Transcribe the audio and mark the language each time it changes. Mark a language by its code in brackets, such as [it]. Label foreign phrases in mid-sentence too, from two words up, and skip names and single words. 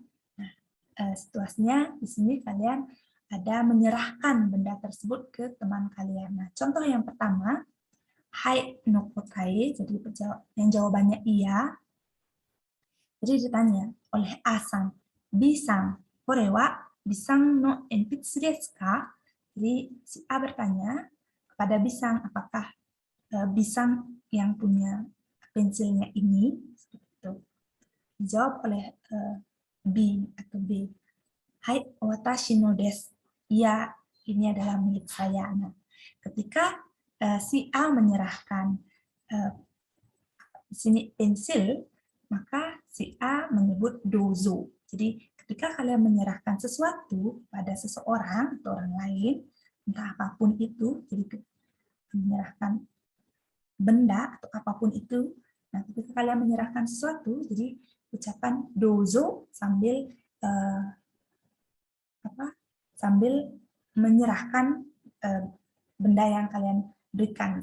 [id] Nah, situasinya di sini kalian ada menyerahkan benda tersebut ke teman kalian. Nah, contoh yang pertama, [ja] hai no kotai, [id] jadi yang jawabannya iya. Jadi ditanya oleh A-san, B-san, [ja] kore wa bisang no enpitsu desu ka? [id] Jadi si A bertanya kepada Bisang, apakah Bisang yang punya pensilnya ini? Seperti itu. Dijawab oleh B atau B. [ja] Hai, watashi no desu. [id] Iya, ini adalah milik saya. Nah, ketika si A menyerahkan di sini pensil, maka si A menyebut dozo. Jadi ketika kalian menyerahkan sesuatu pada seseorang atau orang lain, entah apapun itu, jadi menyerahkan benda atau apapun itu, nah ketika kalian menyerahkan sesuatu, jadi ucapan dozo sambil sambil menyerahkan benda yang kalian berikan.